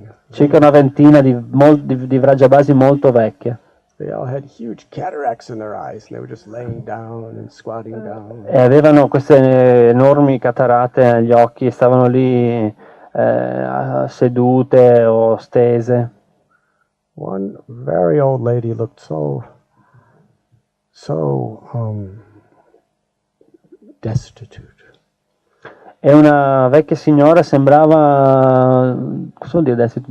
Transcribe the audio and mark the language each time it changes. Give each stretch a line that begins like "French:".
Italian: Circa una ventina di Vrajabasi molto vecchie.
English: They all had huge cataracts in their eyes, and they were just laying down and squatting down.
Italian: E avevano queste enormi catarate agli occhi e stavano lì sedute o stese.
English: One very old lady looked so destitute.
Italian: E una vecchia signora sembrava, cosa vuol dire destitute?